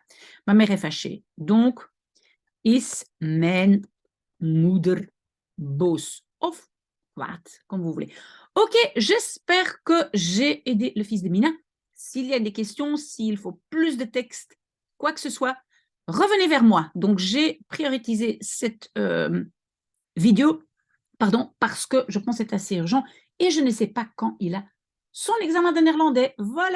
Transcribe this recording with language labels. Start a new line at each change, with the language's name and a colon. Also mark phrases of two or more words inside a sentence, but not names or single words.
French: Ma mère est fâchée. Donc,
Dutch: is mijn moeder boos. Of kwaad,
French: comme vous voulez. Ok, j'espère que j'ai aidé le fils de Mina. S'il y a des questions, s'il faut plus de texte, quoi que ce soit, revenez vers moi. Donc, j'ai prioritisé cette vidéo, parce que je pense que c'est assez urgent et je ne sais pas quand il a son examen de néerlandais.